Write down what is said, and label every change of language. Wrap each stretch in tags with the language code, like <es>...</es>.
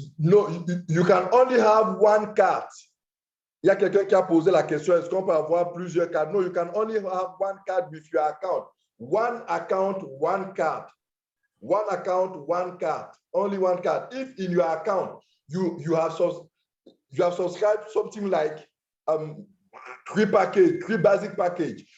<en>No, you can only have one card.</en> <fr>Il y a quelqu'un qui a posé la question, est-ce qu'on peut avoir plusieurs cartes?</fr> <en>No, you can only have one card with your account. One account, one card. One account, one card. Only one card. If in your account, you have subscribed something like three basic package.</en>